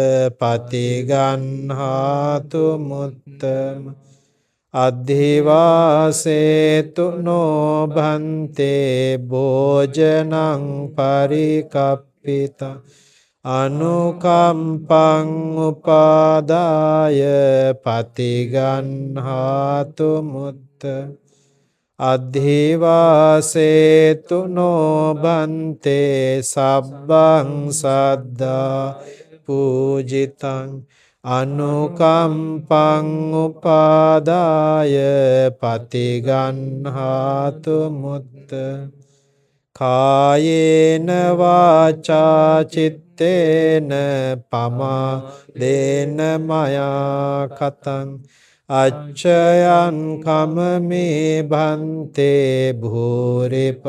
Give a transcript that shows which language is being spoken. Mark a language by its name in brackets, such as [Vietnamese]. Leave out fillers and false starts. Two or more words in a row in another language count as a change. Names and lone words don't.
[Pali] පතිගන්හාතු මුත්තම අධිවාසේතු නොබන්තේ භෝජනං පරිකප්පිතං අනුකම්පං උපාදාය පතිගන්හාතු මුත්ත අධිවාසේතු නොබන්තේ සබ්බං සද්දා පූජිතං අනුකම්පං උපාදාය පතිගන්හාතු මුත්ත කායේන වාචා චිත්තේන පමාදේන මයා කතං අච්චයන් කමමේ භන්තේ භූරි